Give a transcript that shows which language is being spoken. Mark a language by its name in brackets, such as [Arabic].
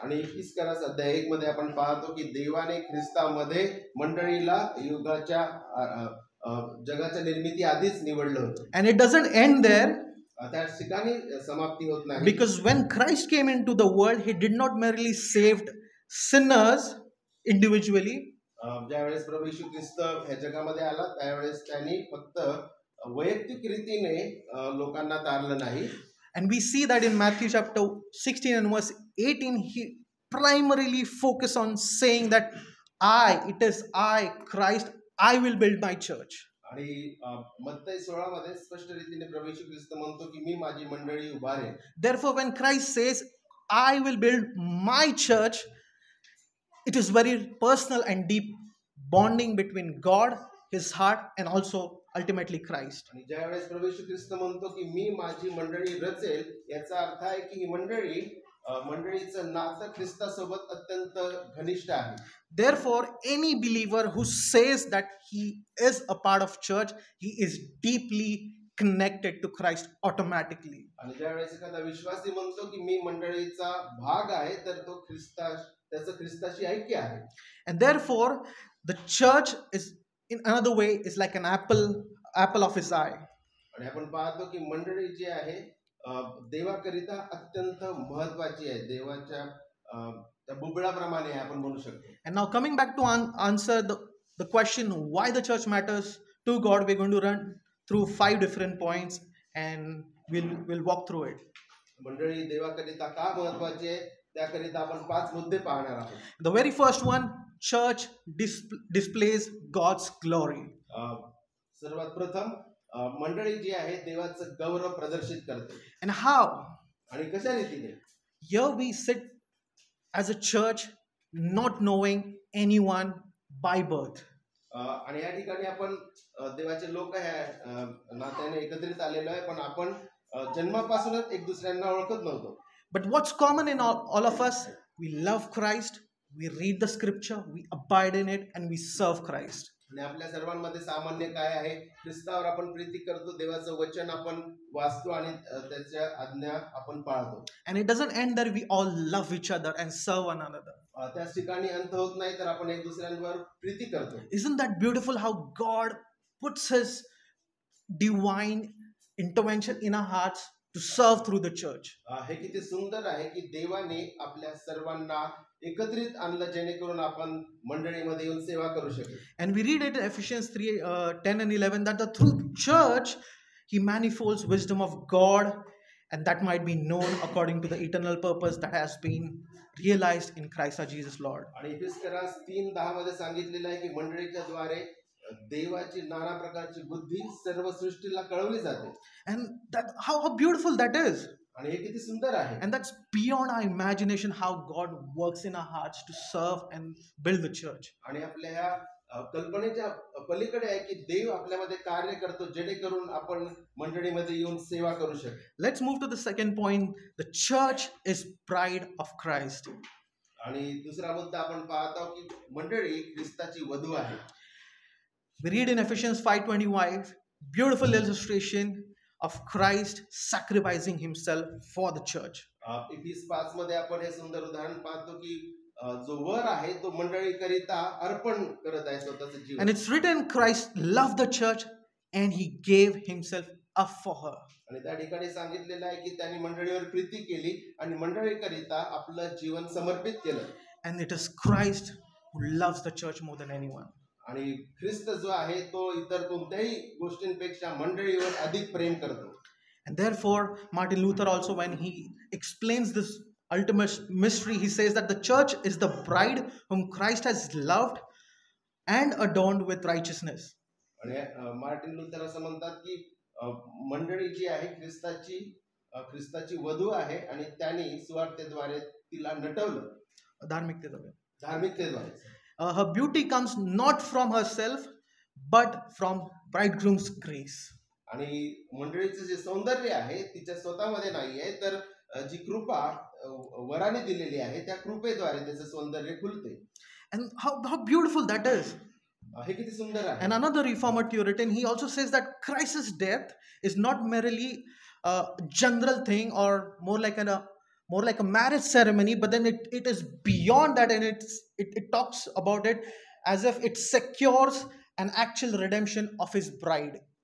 [Marathi] आणि इफिसकरास अध्याय 1 मध्ये आपण पाहतो की देवाने ख्रिस्तामध्ये मंडळीला युगाच्या जगाच्या निर्मिती आधीच निवडलं होतं. [English] And it doesn't end there. [Marathi] त्या ठिकाणी समाप्ती होत नाही. [English] Because when Christ came into the world, he did not merely saved sinners individually. [Marathi] ज्यावेळेस प्रभू येशू ख्रिस्त ह्या जगामध्ये आला त्यावेळेस त्यांनी फक्त वैयक्तिक रीतीने लोकांना तारलं नाही. [English] And we see that in Matthew chapter 16 and verse 18, he primarily focused on saying that it is I, Christ, I will build my church. [Marathi] आणि मत्तई 16 मध्ये स्पष्ट रीतीने प्रभू येशू ख्रिस्त म्हणतो की मी माझी मंडळी उभारेन. [English] Therefore, when Christ says, I will build my church, it is very personal and deep bonding between God, his heart, and also ultimately Christ. [Marathi] आणि ज्या वेळेस प्रभू येशू ख्रिस्त म्हणतो की मी माझी मंडळी रचेल, याचा अर्थ आहे की ही मंडळीचं नातं ख्रिस्तासोबत अत्यंत घनिष्ठ आहे. [English] Therefore, any believer who says that he is a part of church, he is deeply connected to Christ automatically. [Marathi] आणि ज्या वेळेस एखादा विश्वासी म्हणतो की मी मंडळीचा भाग आहे, तर तो त्याचं ख्रिस्ताशी ऐक्य आहे. [English] And therefore, the church is, in another way, is like an apple of his eye. [Marathi] आणि आपण पाहतो की मंडळी जी आहे देवाकरिता अत्यंत महत्वाची आहे. देवाच्या त्या बुबळाप्रमाणे आपण म्हणू शकतो. [English] And now coming back to answer the question why the church matters to God, we're going to run through 5 different points and we'll walk through it. [Marathi] मंडळी देवाकरिता का महत्वाची आहे त्याकरिता आपण 5 मुद्दे पाहणार आहोत. [English] The very first one, church displays God's glory. [Marathi] सर्वात प्रथम मंडळी जी आहे देवाचं गौरव प्रदर्शित करते. [English] And how? [Marathi] आणि कशा रीतीने? [English] Here we sit as a church not knowing anyone by birth. [Marathi] आणि या ठिकाणी आपण देवाचे लोक आहे नात्याने एकत्रित आलेलो आहे, पण आपण जन्मापासूनच एक दुसऱ्यांना ओळखत नव्हतो. [English] But what's common in all of us? We love Christ, we read the scripture, we abide in it, and we serve Christ. [Marathi] आणि आपल्या सर्वांमध्ये सामान्य काय आहे? ख्रिस्तावर आपण प्रीती करतो, देवाचं वचन आपण वाचतो आणि त्याच्या आज्ञा आपण पाळतो. [English] And it doesn't end there. We all love each other and serve one another. [Marathi] त्याच ठिकाणी अंत होत नाही, तर आपण एक दुसऱ्यांवर प्रीती करतो. [English] Isn't that beautiful how God puts his divine intervention in our hearts to serve through the church? [Marathi] हे किती सुंदर आहे की देवाने आपल्या सर्वांना एकत्रित आणलं जेणेकरून आपण मंडळीमध्ये येऊन सेवा करू शकेल. [English] And we read it in Ephesians 3:10 and 11 that through church he manifolds wisdom of God, and that might be known according to the eternal purpose that has been realized in Christ our Jesus Lord. [Marathi] आणि इफिसियन्स 3:10 मध्ये सांगितलेलं आहे की मंडळीच्या द्वारे देवाची नाना प्रकारची बुद्धी सर्व सृष्टीला कळवली जाते. [English] And that how beautiful that is. [Marathi] आणि हे किती सुंदर आहे. [English] And that's beyond our imagination how God works in our hearts to serve and build the church. [Marathi] आणि आपल्या ह्या कल्पनेच्या पलीकडे आहे की देव आपल्यामध्ये कार्य करतो जेणेकरून आपण मंडळीमध्ये येऊन सेवा करू शकतो. [English] Let's move to the second point. The church is bride of Christ. [Marathi] आणि दुसरा मुद्दा आपण पाहतो की मंडळी ख्रिस्ताची वधू आहे. [English] We read in Ephesians 5:25, beautiful illustration of Christ sacrificing himself for the church. [Marathi] इफिस 5 मध्ये आपण हे सुंदर उदाहरण पाहतो की जो वर आहे तो मंडळीकरिता अर्पण करत आहे स्वतःचं जीवन. [English] And it's written, Christ loved the church and he gave himself up for her. [Marathi] आणि त्या ठिकाणी सांगितलेलं आहे की त्यांनी मंडळीवर प्रीती केली आणि मंडळीकरिता आपलं जीवन समर्पित केलं. [English] And it is Christ who loves the church more than anyone. [Marathi] आणि ख्रिस्त जो आहे तो इतर कोणत्याही गोष्टींपेक्षा मंडळीवर अधिक प्रेम करतो. [English] And therefore, Martin Luther also, when he explains this ultimate mystery, he says that the church is the bride whom Christ has loved and adorned with righteousness. [Marathi] आणि मार्टिन लुथर असं म्हणतात की मंडळी जी आहे ख्रिस्ताची वधू आहे आणि त्यांनी सुवार्तेद्वारे तिला नटवलं. धार्मिकतेद्वारे. [English] Her beauty comes not from herself but from bridegroom's grace. [Marathi] आणि मंडळीचं जे सौंदर्य आहे तिच्या स्वतःमध्ये नाही आहे, तर जी कृपा वराने दिलेली आहे त्या कृपेद्वारे त्याचं सौंदर्य खुलते. [English] And how beautiful that is. [Marathi] हे किती सुंदर आहे. [English] And another reformer Puritan, he also says that Christ's death is not merely a general thing or more like a marriage ceremony, but then it is beyond that, and it talks about it as if it secures an actual redemption of his bride.